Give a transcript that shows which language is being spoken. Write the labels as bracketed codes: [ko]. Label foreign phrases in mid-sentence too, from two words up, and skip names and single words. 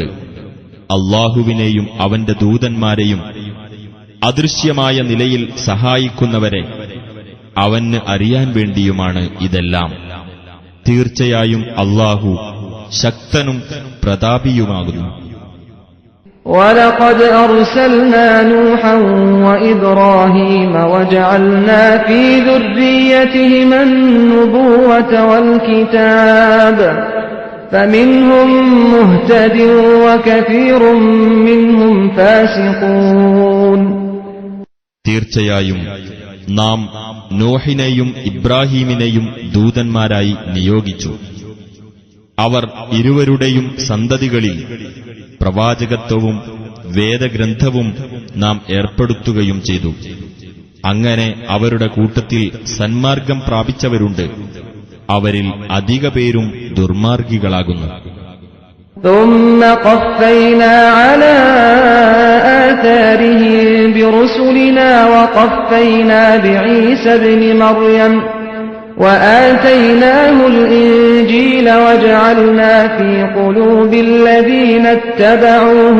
[ml] അല്ലാഹുവിനെയും അവന്റെ ദൂതന്മാരെയും അദൃശ്യമായ നിലയിൽ സഹായിക്കുന്നവരെ അവന് അറിയാൻ വേണ്ടിയുമാണ് ഇതെല്ലാം. തീർച്ചയായും അല്ലാഹു ശക്തനും പ്രതാപിയുമാകുന്നു. [ar] وَلَقَدْ أَرْسَلْنَا نُوحًا وَإِبْرَاهِيمَ وَجَعَلْنَا فِي ذُرِّيَّتِهِمَا النُّبُوَّةَ وَالْكِتَابَ فَمِنْهُم مُّهْتَدٍ وَكَثِيرٌ مِّنْهُمْ فَاسِقُونَ. [ml] തീർച്ചയായും നാം നോഹിനെയും ഇബ്രാഹീമിനെയും ദൂതന്മാരായി നിയോഗിച്ചു. അവർ ഇരുവരുടെയും സന്തതികളിൽ പ്രവാചകത്വവും വേദഗ്രന്ഥവും നാം ഏർപ്പെടുത്തുകയും ചെയ്തു. അങ്ങനെ അവരുടെ കൂട്ടത്തിൽ സന്മാർഗം പ്രാപിച്ചവരുണ്ട്, അവരിൽ അധിക പേരും ദുർമാർഗികളാകുന്നു. [ar] ثُمَّ قَفَّيْنَا عَلَىٰ آثَارِهِم بِرُسُلِنَا وَقَفَّيْنَا بِعِيسَى ابْنِ مَرْيَمَ وَآتَيْنَاهُ الْإِنجِيلَ وَجَعَلْنَا فِي قُلُوبِ الَّذِينَ اتَّبَعُوهُ